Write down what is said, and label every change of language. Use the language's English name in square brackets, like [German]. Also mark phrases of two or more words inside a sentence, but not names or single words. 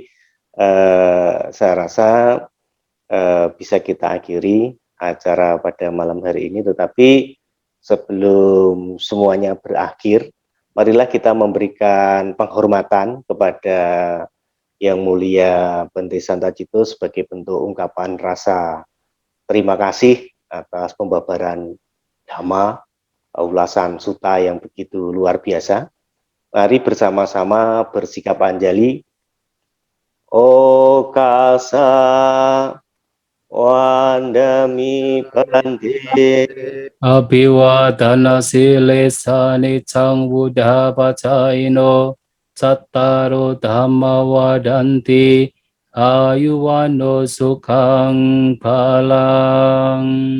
[Indonesian] Saya rasa bisa kita akhiri acara pada malam hari ini, tetapi sebelum semuanya berakhir, marilah kita memberikan penghormatan kepada Yang Mulia Bante Santacito sebagai bentuk ungkapan rasa terima kasih atas pembabaran Dhamma, ulasan sutta yang begitu luar biasa. Mari bersama-sama bersikap anjali. [Pali] Okasa Wandami Bante Abhivadana silesa niccang buddha pacaino sattaro dhamma wadanti ayuwano sukhang phalang.